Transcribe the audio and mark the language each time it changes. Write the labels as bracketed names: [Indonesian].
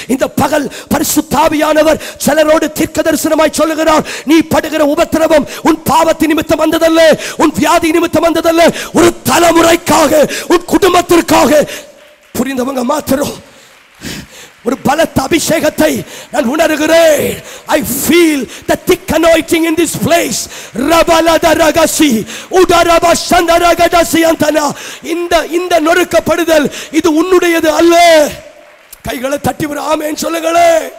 [Tamil] இந்த பகல் பரிசுத்த ஆவியானவர் சிலரோடு தீர்க்க தரிசனமாய் சொல்லுகிறார், நீ படுகிற உபத்திரவம் உன் பாவத்தின் நிமித்தம் வந்ததல்ல, உன் வியாதி நிமித்தம் வந்ததல்ல, ஒரு தலைமுறைக்காக, உன் குடும்பத்திற்காக. புரிந்தவங்க மாத்திரம் ஒரு பலத்த அபிஷேகத்தை நான் உணர்கிறேன். [English] I feel the thick anointing in this place. Rabalada ragasi udaraba shandaragadasi antana. [Tamil] இந்த நொறுக்கப்படுதல் இது உன்னுடையது அல்ல. கைகளை தட்டி ஒரு ஆமென் சொல்லுங்களே.